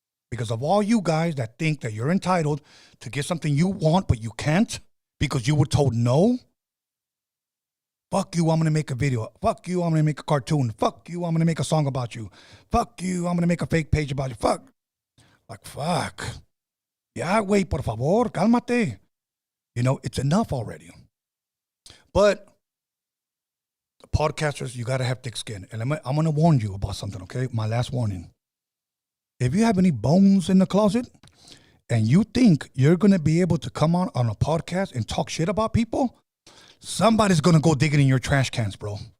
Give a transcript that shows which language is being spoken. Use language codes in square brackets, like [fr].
[en] Because of all you guys that think that you're entitled to get something you want, but you can't because you were told no. Fuck you, I'm going to make a video. Fuck you, I'm going to make a cartoon. Fuck you, I'm going to make a song about you. Fuck you, I'm going to make a fake page about you. Fuck. Like, fuck. [es] Ya, güey, por favor, cálmate. [en] You know, it's enough already. But the podcasters, you got to have thick skin. And I'm going to warn you about something, okay? My last warning. If you have any bones in the closet and you think you're going to be able to come on a podcast and talk shit about people, somebody's going to go digging in your trash cans, bro.